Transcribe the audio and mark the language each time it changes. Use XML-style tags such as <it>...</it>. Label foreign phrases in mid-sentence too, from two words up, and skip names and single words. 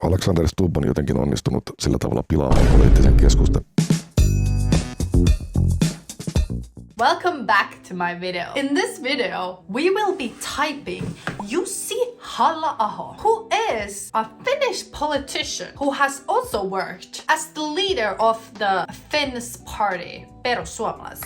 <fi>Alexander Stubb on jotenkin onnistunut sillä tavalla pilaamaan poliittisen keskustelun.</fi> <en>Welcome back to my video. In this video, we will be typing Jussi Halla-Aho, who is a Finnish politician who has also worked as the leader of the Finns party, Perussuomalaiset.</en>